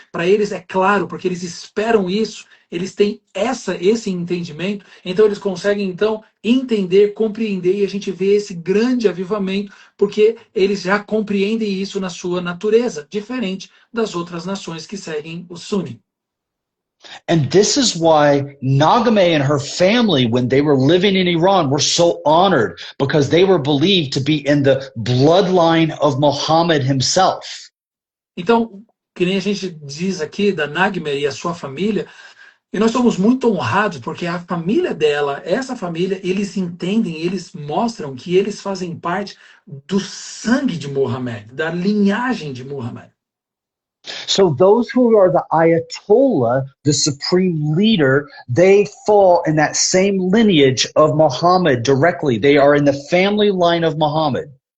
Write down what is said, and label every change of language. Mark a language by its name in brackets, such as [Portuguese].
[Portuguese] Para eles é claro, porque eles esperam isso. Eles têm esse entendimento, então eles conseguem então entender, compreender, e a gente vê esse grande avivamento, porque eles já compreendem isso na sua natureza, diferente das outras nações que seguem o Sunni. [English] And this is why Nagameh and her family, when they were living in Iran, were so honored because they were believed to be in the bloodline of Muhammad himself. [Portuguese] Então, que nem a gente diz aqui da Nagameh e a sua família, e nós somos muito honrados porque a família dela, essa família, eles entendem, eles mostram que eles fazem parte do sangue de Muhammad, da linhagem de Muhammad. [English] So those who are the Ayatollah, the supreme leader, they fall in that same lineage of Muhammad directly. They are in the family line of Muhammad.